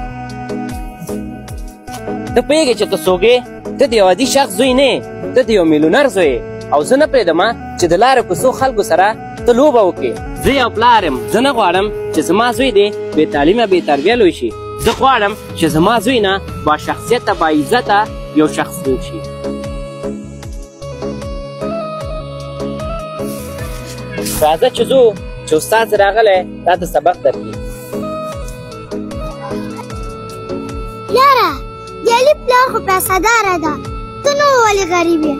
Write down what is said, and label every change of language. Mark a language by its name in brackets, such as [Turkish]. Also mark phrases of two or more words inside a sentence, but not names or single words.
[Pashto] ته پوهېږې چې ته څوک یې؟ ته د یو عادي شخص زوی نه یې، ته د یو میلیونر زوی یې. او زه نه پرېږدم چې د لارې کوڅو خلکو سره ته لوبه وکړې. زه یو پلار یم، زه نه غواړم چې زما زوی دی بې تعلیمه بې تربیه لوی شي. زه غواړم چې زما زوی نه با شخصیته با عزته یو شخص جوړ شي. راځه چې ځو چې استاد راغلی تا ته سبق درکړي. یاره د علي پلار خو پیسهداره ده، ته نو ولې غریب یې؟